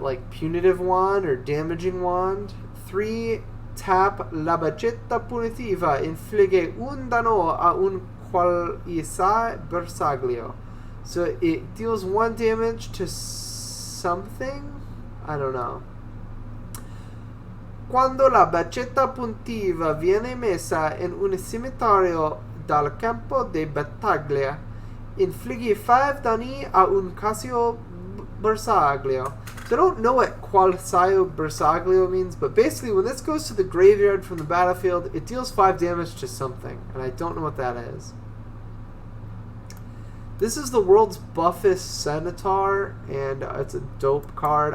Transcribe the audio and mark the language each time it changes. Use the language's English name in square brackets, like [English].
[English] Like punitive wand or damaging wand. [Italian] 3, tap la Bacchetta Punitiva, infligge un danno a un qualsiasi bersaglio. [English] So it deals 1 damage to something? I don't know. [Italian] Quando la Bacchetta Punitiva viene messa in un cimitero dal campo di battaglia, infligge 5 danni a un qualsiasi bersaglio. [English] So I don't know what [Italian] qualsiasi bersaglio [English] means, but basically when this goes to the graveyard from the battlefield, it deals 5 damage to something, and I don't know what that is. This is the world's buffest Centaur, and it's a dope card.